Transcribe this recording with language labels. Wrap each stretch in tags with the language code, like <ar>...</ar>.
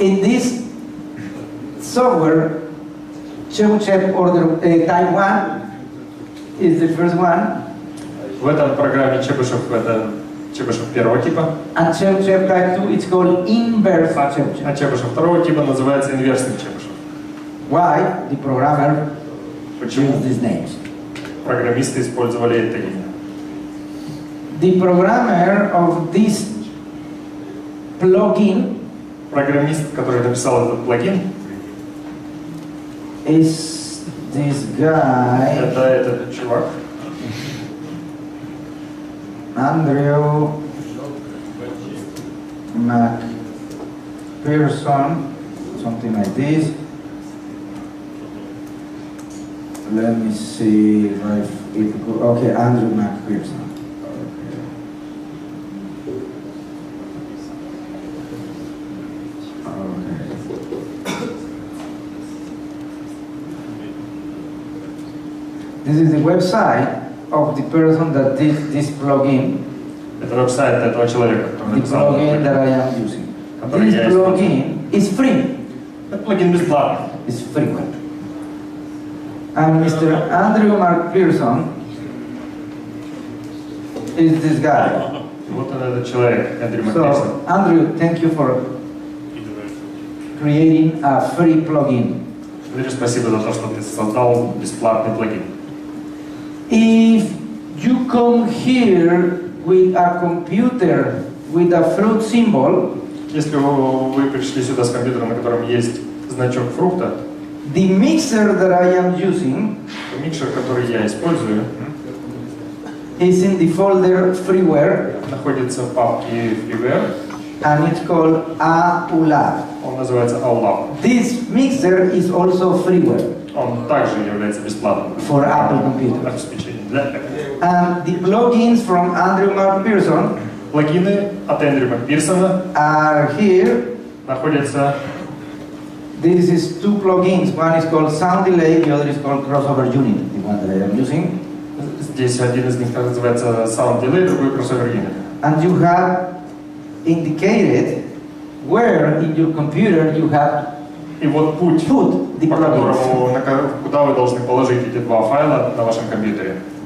<en>In this software, Chebyshev order type 1 is the first one,</en> <ru>В этом программе Чебышев это Чебышев первого типа,</ru> <en>and Chebyshev type 2 it's called inverse Chebyshev.</en> <ru>а Чебышев второго типа называется инверсный Чебышев.</ru> <en>Why the programmer</en> <ru>Почему</ru> <en>used these names?</en> <ru>программисты использовали это имя?</ru> <en>The programmer of this plugin</en> <ru>Программист, который написал этот плагин,</ru> <en>is this guy,</en> <ru>это этот чувак,</ru> <en>Andrew McPherson, something like this. Let me see if okay, Andrew McPherson. Okay. This is the website of the person that did this plugin.</en> <ru>Это веб-сайт этого человека, который</ru> <en>The</en> <ru>написал этот</ru> <en>plugin</en> <ru>плагин.</ru> <en>that I am using.</en> <ru>Который я</ru> <en>This plugin is free.</en> <ru>Этот плагин бесплатный.</ru> <en>It's free. And Mr. Andrew Mark Pearson is this guy.</en> <ru>Вот он, этот человек, Эндрю Макпирсон.</ru> <en>So, Andrew, thank you for creating a free plugin.</en> <ru>Андрю, спасибо за то, что ты создал бесплатный плагин.</ru> <en>If you come here with a computer with a fruit symbol,</en> <ru>Если вы пришли сюда с компьютером, на котором есть значок фрукта,</ru> <en>the mixer that I am using</en> <ru>то микшер, который я использую,</ru> <en>is in the folder freeware,</en> <ru>находится в папке Freeware.</ru> <en>and it's called AULA.</en> <ru>Он называется AULA.</ru> <en>This mixer is also freeware</en> <ru>Он также является бесплатным</ru> <en>for Apple computer.</en> <ru>обеспечением для Apple.</ru> <en>And the plugins from Andrew Mark Pearson</en> <ru>Плагины от Эндрю Макпирсона</ru> <en>are here.</en> <ru>находятся.</ru> <en>This is two plugins. One is called Sound Delay, the other is called Crossover Unit, the one that I am using.</en> <ru>Здесь один из них называется Sound Delay, другой Crossover Unit.</ru> <en>And you have indicated where in your computer you have</en> <ru>И вот путь,</ru> <en>put the</en> <ru>по</ru> <en>plugins.</en> <ru>которому, куда вы должны положить эти два файла на вашем компьютере.</ru>